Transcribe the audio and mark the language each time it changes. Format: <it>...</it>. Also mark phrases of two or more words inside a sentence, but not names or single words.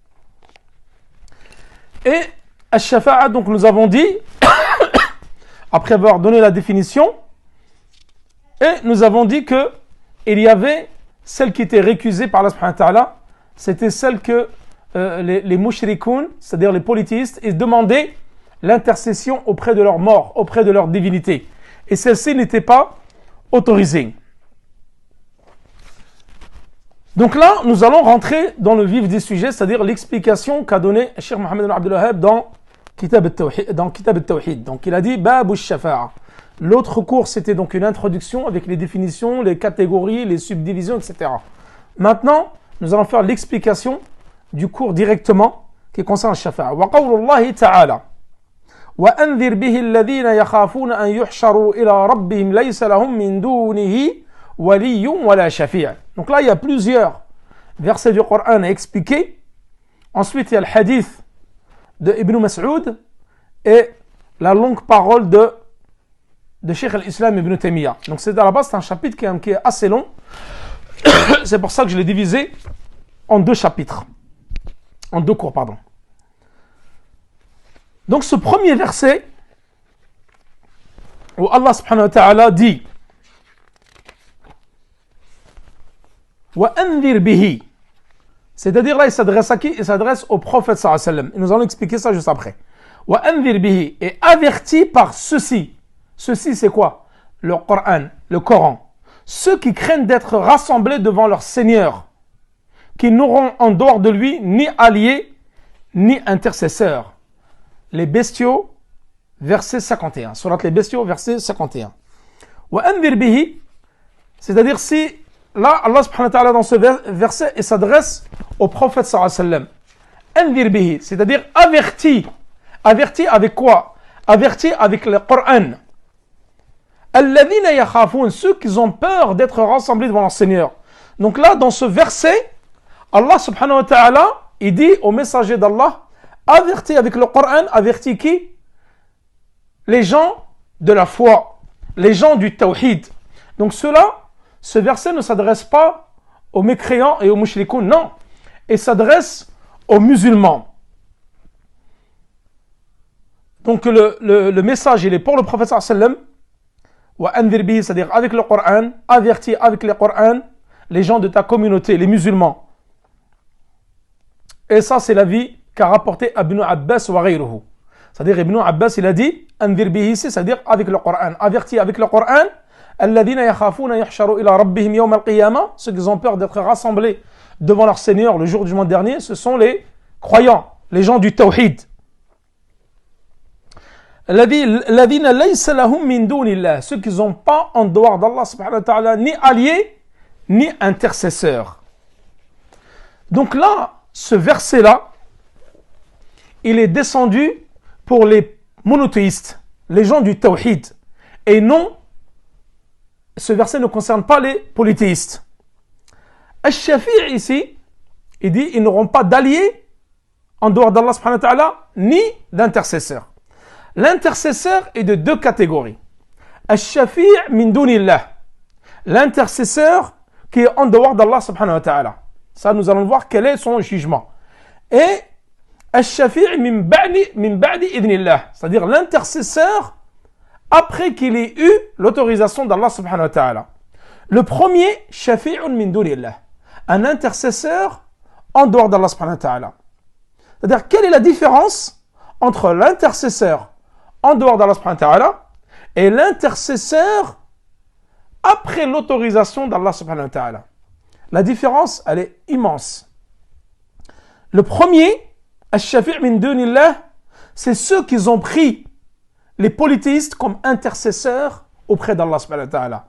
<fr>Et al-shafa'a, donc nous avons dit, après avoir donné la définition, et nous avons dit que il y avait celle qui était récusée par Allah</fr> <ar>سبحانه وتعالى,</ar> <fr>c'était celle que les mushrikoun, c'est-à-dire les polythéistes, ils demandaient l'intercession auprès de leur mort, auprès de leur divinité. Et celle-ci n'était pas autorisée. Donc là, nous allons rentrer dans le vif du sujet, c'est-à-dire l'explication qu'a donné Cheikh Mohammed ibn Abdul Wahhab dans Kitab al-Tawhid. Donc il a dit</fr> <ar>باب الشفاعة.</ar> <fr>L'autre cours, c'était donc une introduction avec les définitions, les catégories, les subdivisions, etc. Maintenant, nous allons faire l'explication du cours directement qui concerne al-Shafa'a.</fr> <ar>وقول الله تعالى وأنذر به الذين يخافون أن يحشروا إلى ربهم ليس لهم من دونه ولي ولا شفيع'.</ar> <fr>Donc là, il y a plusieurs versets du Coran à expliquer. Ensuite, il y a le hadith de Ibn Mas'ud et la longue parole de Cheikh al-Islam Ibn Taymiyyah. Donc c'est à la base, c'est un chapitre qui est assez long. C'est pour ça que je l'ai divisé en 2 chapitres. En 2 cours, pardon. Donc ce premier verset, où Allah</fr> <ar>سبحانه وتعالى</ar> <fr>dit</fr> <ar>وأنذر به,</ar> <fr>c'est-à-dire là il s'adresse à qui? Il s'adresse au prophète</fr> <ar>صلى الله عليه وسلم,</ar> <fr>et nous allons expliquer ça juste après.</fr> <ar>وأنذر به,</ar> <fr>et averti par ceci. Ceci c'est quoi? Le Coran, le Coran. Ceux qui craignent d'être rassemblés devant leur Seigneur, qui n'auront en dehors de lui ni alliés ni intercesseurs. Les bestiaux, verset 51. Surat les bestiaux, verset 51.</fr> <ar>وأنذر به,</ar> <fr>c'est-à-dire si là Allah</fr> <ar>سبحانه وتعالى</ar> <fr>dans ce verset il s'adresse au prophète</fr> <ar>صلى الله عليه وسلم. أنذر به,</ar> <fr>c'est-à-dire averti. Averti avec quoi? Averti avec le Coran.</fr> <ar>الذين يخافون,</ar> <fr>ceux qui ont peur d'être rassemblés devant leur Seigneur. Donc là, dans ce verset, Allah</fr> <ar>سبحانه وتعالى,</ar> <fr>il dit au messager d'Allah, averti avec le Coran, averti qui? Les gens de la foi, les gens du tawhid. Donc cela, ce verset ne s'adresse pas aux mécréants et aux mushrikoun, non. Il s'adresse aux musulmans. Donc le message, il est pour le prophète</fr> <ar>صلى الله عليه وسلم, وأنذر به,</ar> <fr>c'est-à-dire avec le Coran, averti avec le Coran, les gens de ta communauté, les musulmans. Et ça, c'est l'avis qu'a rapporté Ibn Abbas</fr> <ar>وغيره.</ar> <fr>C'est-à-dire, Ibn Abbas, il a dit,</fr> <ar>أنذر به,</ar> <fr>c'est-à-dire avec le Coran, averti avec le Coran,</fr> <ar>الذين يخافون يحشروا إلى ربهم يوم القيامة,</ar> <fr>ceux qui ont peur d'être rassemblés devant leur Seigneur le jour du jugement dernier, ce sont les croyants, les gens du tawhid.</fr> <ar>الذين ليس لهم من دون الله,</ar> <fr>ceux qui n'ont pas en dehors d'Allah</fr> <ar>سبحانه وتعالى</ar> <fr>ni alliés ni intercesseurs. Donc là, ce verset-là, il est descendu pour les monothéistes, les gens du tawhid. Et non, ce verset ne concerne pas les polythéistes. Al-Shafi' ici, il dit, ils n'auront pas d'alliés en dehors d'Allah</fr> <ar>سبحانه وتعالى,</ar> <fr>ni d'intercesseurs. L'intercesseur est de deux catégories.</fr> <ar>الشفيع من دون الله,</ar> <fr>l'intercesseur qui est en dehors d'Allah</fr> <ar>سبحانه وتعالى.</ar> <fr>Ça, nous allons voir quel est son jugement.</fr> <ar>Et الشفيع من بعد إذن الله,</ar> <fr>c'est-à-dire l'intercesseur après qu'il ait eu l'autorisation d'Allah</fr> <ar>سبحانه وتعالى.</ar> <fr>Le premier,</fr> <ar>شفيع من دون الله,</ar> <fr>un intercesseur en dehors d'Allah</fr> <ar>سبحانه وتعالى.</ar> <fr>C'est-à-dire, quelle est la différence entre l'intercesseur en dehors d'Allah</fr> <ar>سبحانه وتعالى</ar> <fr>et l'intercesseur après l'autorisation d'Allah</fr> <ar>سبحانه وتعالى?</ar> <fr>La différence, elle est immense. Le premier,</fr> <ar>الشفيع من دون الله,</ar> <fr>c'est ceux qui ont pris les polythéistes comme intercesseurs auprès d'Allah</fr> <ar>سبحانه وتعالى.</ar>